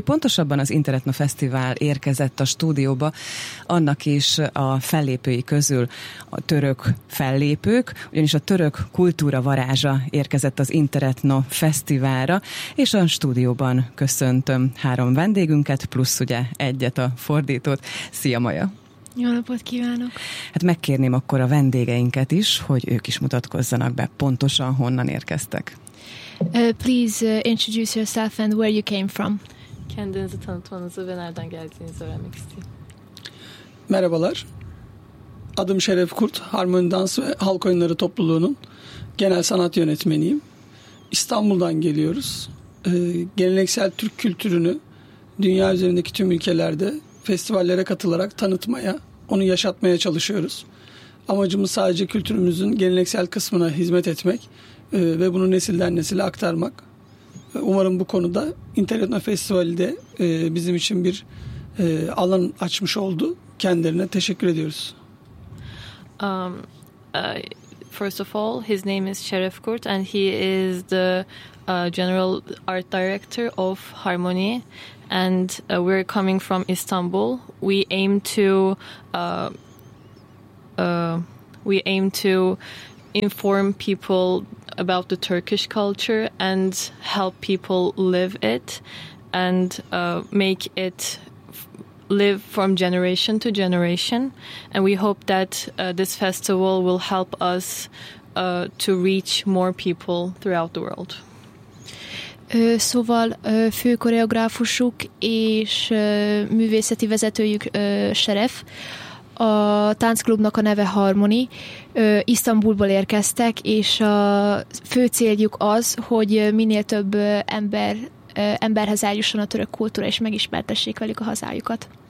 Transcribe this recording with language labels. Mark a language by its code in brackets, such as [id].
[hu] Pontosabban az Interetno Fesztivál érkezett a stúdióba, annak is a fellépői közül a török fellépők, ugyanis a török kultúra varázsa érkezett az Interetno Fesztiválra, és a stúdióban köszöntöm három vendégünket, plusz ugye egyet a fordítót. Szia, Maja! Jó napot kívánok! Hát megkérném akkor a vendégeinket is, hogy ők is mutatkozzanak be, pontosan honnan érkeztek. [en] Please introduce yourself and where you came from. Kendin Zatanutman, az Övenerden geldin, Zoremix'ti. [tr] Merhabalar, adım Şeref Kurt, Harmony Dans ve Halk Oyunları Topluluğu'nun genel sanat yönetmeniyim. İstanbul'dan geliyoruz. Geleneksel Türk kültürünü dünya üzerindeki tüm ülkelerde festivallere katılarak tanıtmaya, onu yaşatmaya çalışıyoruz. Amacımız sadece kültürümüzün geleneksel kısmına hizmet etmek ve bunu nesilden nesile aktarmak. Umarım bu konuda Interetno Festivali de bizim için bir alan açmış oldu. Kendilerine teşekkür ediyoruz. [en] First of all, his name is Şeref Kurt and he is the general art director of Harmony. And we're coming from Istanbul. We aim to inform people about the Turkish culture and help people live it and make it live from generation to generation. And we hope that this festival will help us to reach more people throughout the world. [hu] Szóval fő koreográfusuk és művészeti vezetőjük Şeref. A táncklubnak a neve Harmony. Isztambulból érkeztek, és a fő céljuk az, hogy minél több emberhez eljusson a török kultúra, és megismertessék velük a hazájukat.